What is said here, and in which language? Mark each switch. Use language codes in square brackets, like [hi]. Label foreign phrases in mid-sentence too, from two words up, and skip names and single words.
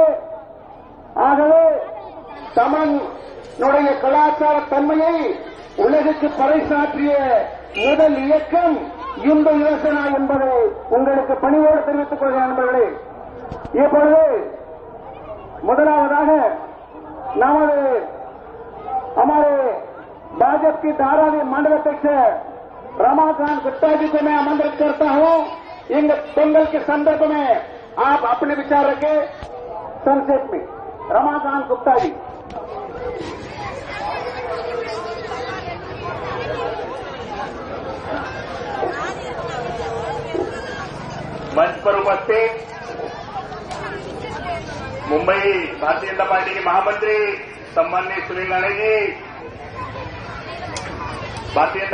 [ta] ஆகவே தமிழனுடைய கலாச்சார தன்மையை உலகுக்கு பறைசாற்றிய முதல் இயக்கம் இந்து யோசனா என்பதை உங்களுக்கு பணிவோடு தெரிவித்துக் கொள்கிறேன் நண்பர்களே. இப்பொழுது முதலாவதாக நமது [hi] हमारे भाजपा की धारावी मंडल अध्यक्ष रमाकांत गुप्ता जी को मैं आमंत्रित करता हूं. इन दंगल के संदर्भ में आप अपने विचार रखें संक्षेप में. रमाकांत गुप्ता जी. मंच पर उपस्थित मुंबई भारतीय जनता पार्टी के महामंत्री सम्माननीय सुनील राणे जी, भारतीय